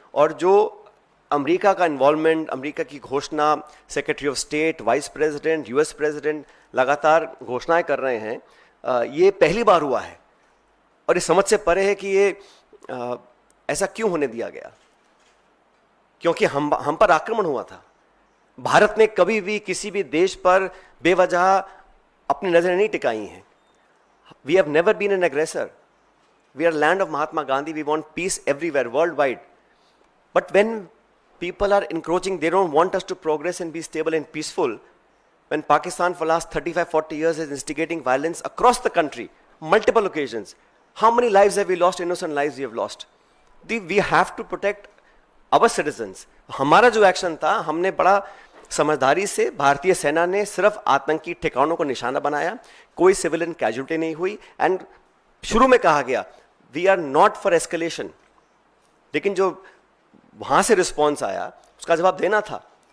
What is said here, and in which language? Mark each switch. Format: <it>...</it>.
<hi>और जो अमेरिका का इन्वॉल्वमेंट, अमेरिका की घोषणा, secretary of state, vice president, US president लगातार घोषणाएं कर रहे हैं, ये पहली बार हुआ है और ये समझ से परे है कि ये ऐसा क्यों होने दिया गया, क्योंकि हम पर आक्रमण हुआ था। भारत ने कभी भी किसी भी देश पर बेवजह अपनी नजरें नहीं टिकाई हैं।</hi> <en>We have never been an aggressor. We are land of Mahatma Gandhi. We want peace everywhere, worldwide. But when people are encroaching, they don't want us to progress and be stable and peaceful. when Pakistan for last 35-40 years is instigating violence across the country, multiple occasions, how many lives have we lost? Innocent lives we have lost. We have to protect our citizens.</en> <hi>हमारा जो action था, हमने बड़ा समझदारी से, भारतीय सेना ने सिर्फ आतंकी ठिकानों को निशाना बनाया, कोई सिविलियन कैजुअल्टी नहीं हुई, एंड शुरू में कहा गया</hi> <en>we are not for escalation,</en> <hi>लेकिन जो वहां से रिस्पॉन्स आया उसका जवाब देना था।</hi>